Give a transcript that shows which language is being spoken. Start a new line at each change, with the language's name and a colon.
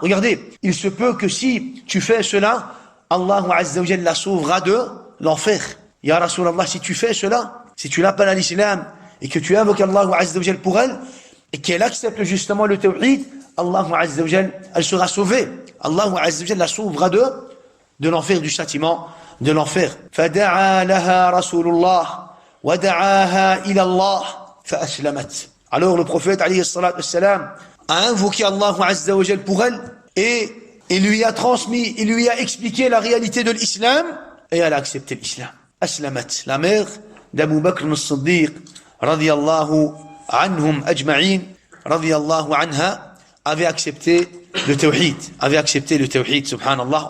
French: Regardez, il se peut que si tu fais cela, Allah Azza wa Jal la sauvera de l'enfer. Ya Rasulallah, si tu fais cela, si tu l'appelles à l'islam et que tu invoques Allah Azza wa Jal pour elle et qu'elle accepte justement le tawhid, Allah Azza wa Jal, elle sera sauvée. Allah Azza wa Jal la sauvera de l'enfer, du châtiment de l'enfer.
Arabic: فدعا لها رسول الله ودعاها إلى الله فأسلمت.
French: Alors le prophète alayhi salatu wassalam a invoqué Allah Azza wa Jal pour elle et il lui a transmis, il lui a expliqué la réalité de l'islam et elle a accepté l'islam. Aslamat, la mère d'Abu Bakr as-Siddiq radiyallahu anhum ajma'in radiyallahu anha avait accepté le tawhid, subhanallah.